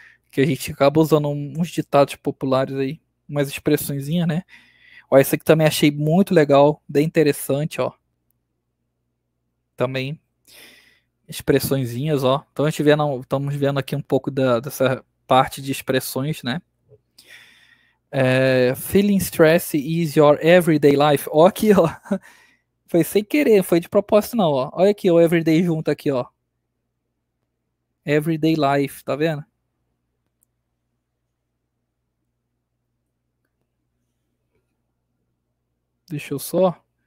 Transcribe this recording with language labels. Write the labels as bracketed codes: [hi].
[pt] Que a gente acaba usando uns ditados populares aí, umas expressõezinhas, né? Ó, esse aqui também achei muito legal, bem interessante, ó. Também expressõezinhas, ó. Então a gente estamos vendo aqui um pouco dessa parte de expressões, né? [en] Feeling stress is your everyday life. [pt] Ó aqui, ó. Foi sem querer, foi de propósito não, ó. Olha aqui o everyday junto aqui, ó. [en] Everyday life, [pt] tá vendo? Deixa eu só.